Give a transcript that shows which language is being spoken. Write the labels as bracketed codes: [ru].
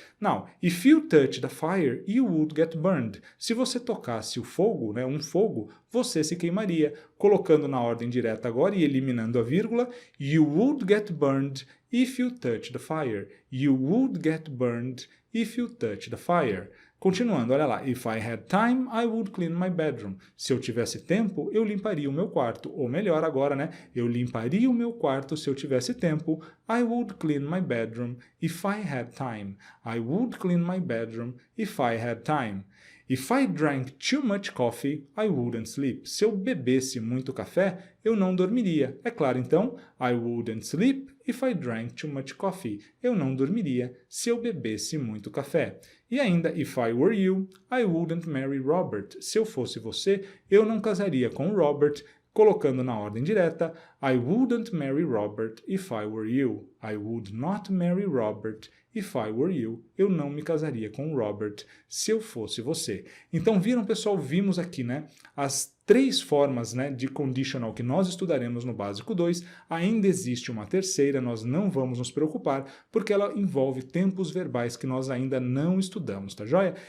[en] Now, if you touch the fire, you would get burned. [pt] Se você tocasse o fogo, né, um fogo, você se queimaria. Colocando na ordem direta agora e eliminando a vírgula, [en] you would get burned if you touch the fire. You would get burned if you touch the fire. [pt] Continuando, olha lá. [en] If I had time, I would clean my bedroom. [pt] Se eu tivesse tempo, eu limparia o meu quarto. Ou melhor agora, né? Eu limparia o meu quarto se eu tivesse tempo. [en] I would clean my bedroom if I had time. I would clean my bedroom if I had time. If I drank too much coffee, I wouldn't sleep. [pt] Se eu bebesse muito café, eu não dormiria. É claro, então, [en] I wouldn't sleep if I drank too much coffee. [pt] Eu não dormiria se eu bebesse muito café. E ainda, [en] if I were you, I wouldn't marry Robert. [pt] Se eu fosse você, eu não casaria com Robert. Colocando na ordem direta, [en] I wouldn't marry Robert if I were you. I would not marry Robert if I were you. [pt] Eu não me casaria com Robert se eu fosse você. Então viram, pessoal, vimos aqui, né, as 3 formas, né, de conditional que nós estudaremos no Básico 2. Ainda existe uma terceira, nós não vamos nos preocupar, porque ela envolve tempos verbais que nós ainda não estudamos, tá joia?